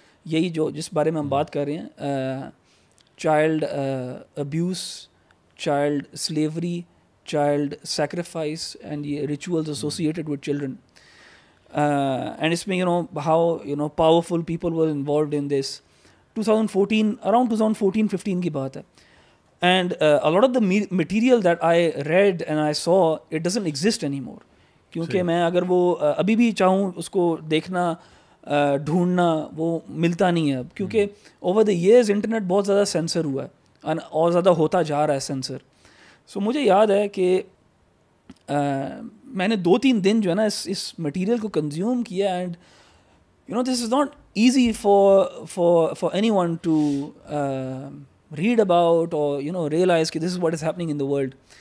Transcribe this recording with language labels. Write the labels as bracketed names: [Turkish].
[Urdu] یہی جو جس بارے میں ہم بات کر رہے ہیں, child abuse, child slavery, child sacrifice and یہ rituals associated with children. [English] and [Urdu] اس میں [English] How powerful people were involved in this. [Urdu] 2014 around 2014-15 کی بات ہے. [English] And a lot of the material that I read and I saw, it doesn't exist anymore. [Urdu] کیونکہ میں اگر وہ ابھی بھی چاہوں اس کو دیکھنا, ڈھونڈنا وہ ملتا نہیں ہے اب, کیونکہ اوور دا ایئرز انٹرنیٹ بہت زیادہ سینسر ہوا ہے اور زیادہ ہوتا جا رہا ہے سینسر. سو مجھے یاد ہے کہ میں نے 2-3 دن جو ہے نا اس مٹیریل کو کنزیوم کیا, [English] And you know this is not easy for anyone to read about اور you know realize کہ this is what is happening in the world.